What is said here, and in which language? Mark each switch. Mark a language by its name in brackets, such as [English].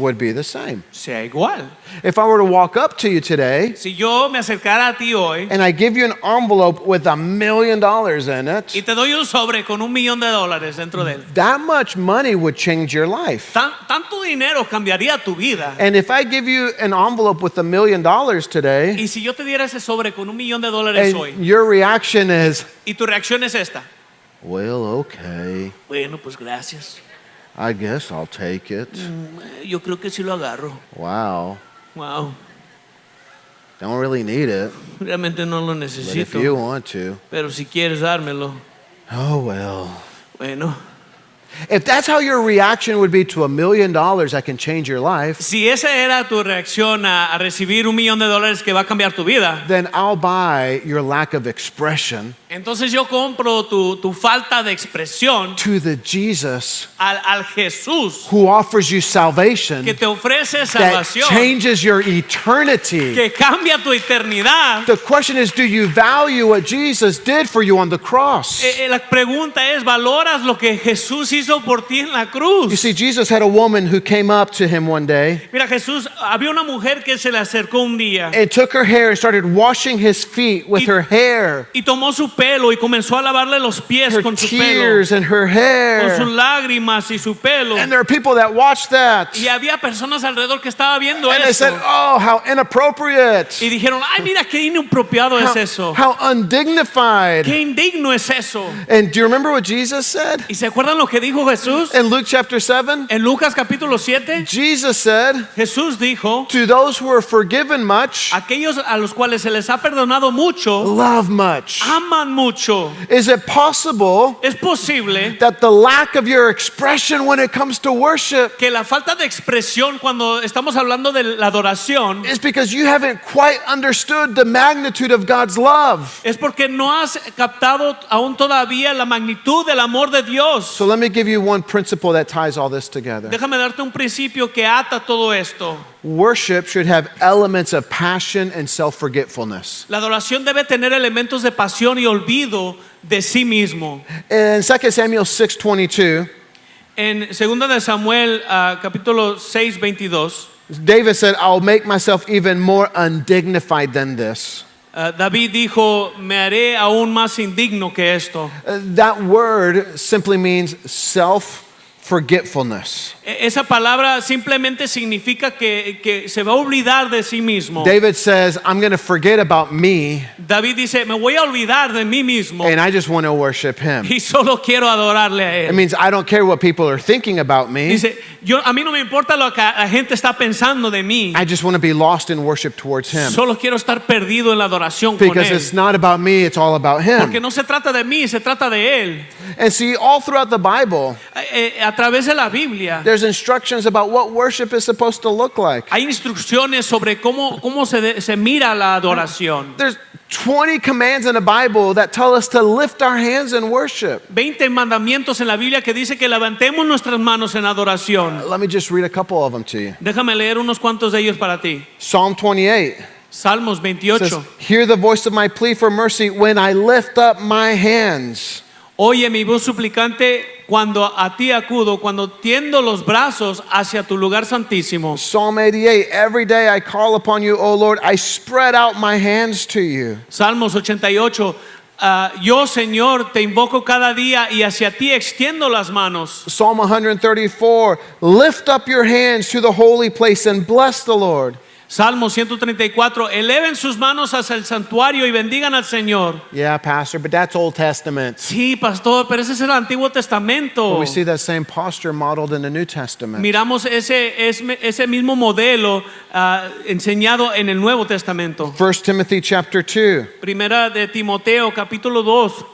[English] would be the same. [Spanish] sea igual. [English] If I were to walk up to you today [Spanish] Si yo me acercara a ti hoy [English] and I give you an envelope with $1 million in [Spanish] y [English] it, [Spanish] te doy un sobre con $1,000,000 dentro de él, [English] that much money would change your life. [Spanish] tanto dinero cambiaría tu vida. [English] And if I give you an envelope with $1 million today, [Spanish] Y si yo te diera ese sobre con $1,000,000 hoy [English] and your reaction is, [Spanish] y tu reacción es esta, [English] well, okay, [Spanish] bueno, pues gracias. [English] I guess I'll take it. [Spanish] Yo creo que sí lo agarro. [English] Wow, [Spanish] Wow, [English] don't really need it, [Spanish] realmente no lo [English] but if [Spanish] necesito. [English] you want to, [Spanish] Pero si quieres dármelo, [English] oh well. [Spanish] bueno. [English] If that's how your reaction would be to $1 million that can change your life, [Spanish] Si esa era tu reacción a recibir $1,000,000 que va a cambiar tu vida, [English] then I'll buy your lack of expression [Spanish] entonces yo compro tu falta de expresión [English] to the Jesus [Spanish] al Jesús [English] who offers you salvation [Spanish] que te ofrece [English] that [Spanish] salvación, [English] changes your eternity. [Spanish] que cambia tu eternidad. [English] The question is, do you value what Jesus did for you on the cross? [Spanish] La pregunta es, ¿valoras lo que Jesús hizo por ti en la cruz? [English] You see, Jesus had a woman who came up to him one day [Spanish] Mira, Jesús, había una mujer que se le acercó un día [English] and took her hair and started washing his feet with her hair, [Spanish] y tomó su pelo y comenzó a lavarle los pies [English] her [Spanish] con su pelo, [English] tears and her [Spanish] con sus [English] hair. [Spanish] lágrimas y su pelo. [English] And there are people that watched that. [Spanish] Y había personas alrededor que estaban viendo [English] And they [Spanish] eso. [English] said, oh, how inappropriate. [Spanish] Y dijeron, ay, mira qué inapropiado es [English] How, [Spanish] eso. [English] how undignified. [Spanish] Qué indigno es eso. [English] And do you remember what Jesus said? [Spanish] ¿Y se acuerdan lo que dijo Jesús? [English] In Luke chapter 7, [Spanish] En Lucas capítulo 7, [English] Jesus said, [Spanish] Jesús dijo, [English] to those who are forgiven much, [Spanish] aquellos a los cuales se les ha perdonado mucho, [English] love much. [Spanish] aman mucho. [English] Is it possible [Spanish] Es posible [English] that the lack of your expression when it comes to worship [Spanish] que la falta de expresión cuando estamos hablando de la adoración [English] is because you haven't quite understood the magnitude of God's love? [Spanish] es porque no has captado aún todavía la magnitud del amor de Dios. [English] So let me give you one principle that ties all this together. [Spanish] Déjame darte un principio que ata todo esto. [English] Worship should have elements of passion and self-forgetfulness. [Spanish] La adoración debe tener elementos de pasión y olvido de sí mismo. [English] In 2 Samuel 6:22, [Spanish] En 2 de Samuel capítulo 6:22, [English] David said, I'll make myself even more undignified than this. [Spanish] David dijo, me haré aún más indigno que esto. [English] That word simply means self-forgetfulness. [Spanish] Esa palabra simplemente significa que se va a olvidar de sí mismo. [English] David says, I'm going to forget about me [Spanish] David dice, me voy a olvidar de mí mismo [English] and I just want to worship him. [Spanish] y solo quiero adorarle a [English] It [Spanish] él. [English] means I don't care what people are thinking about me. [Spanish] Dice, a mí no me importa lo que la gente está pensando de mí. [English] I just want to be lost in worship towards him. [Spanish] Solo quiero estar perdido en la adoración con [English] Because [Spanish] él. [English] it's not about me, it's all about [Spanish] Porque [English] him. [Spanish] no se trata de mí, se trata de él. [English] And see, all throughout the Bible, [Spanish] A través de la Biblia [English] there's There's instructions about what worship is supposed to look like. [Spanish] Hay instrucciones sobre cómo se mira la adoración. [English] There's 20 commands in the Bible that tell us to lift our hands in worship. [Spanish] 20 mandamientos en la Biblia que dice que levantemos nuestras manos en adoración. [English] Let me just read a couple of them to you. [Spanish] Déjame leer unos cuantos de ellos para ti. [English] Psalm 28 [Spanish] Salmos 28. [English] says, "Hear the voice of my plea for mercy when I lift up my hands." [Spanish] Oye mi voz suplicante cuando a ti acudo, cuando tiendo los brazos hacia tu lugar santísimo. [English] Psalm 88, "Every day I call upon you, O Lord, I spread out my hands to you." [Spanish] Salmos 88. Yo Señor te invoco cada día y hacia ti extiendo las manos. [English] Psalm 134, "Lift up your hands to the holy place and bless the Lord." [Spanish] Salmo 134, eleven sus manos hacia el santuario y bendigan al Señor. [English] Yeah, Pastor, but that's Old Testament. [Spanish] Sí, pastor, pero ese es el Antiguo Testamento. [English] But we see that same posture modeled in the New Testament. [Spanish] Miramos ese mismo modelo enseñado en el Nuevo Testamento. [English] 1 Timothy chapter 2. [Spanish] Primera de Timoteo, capítulo 2.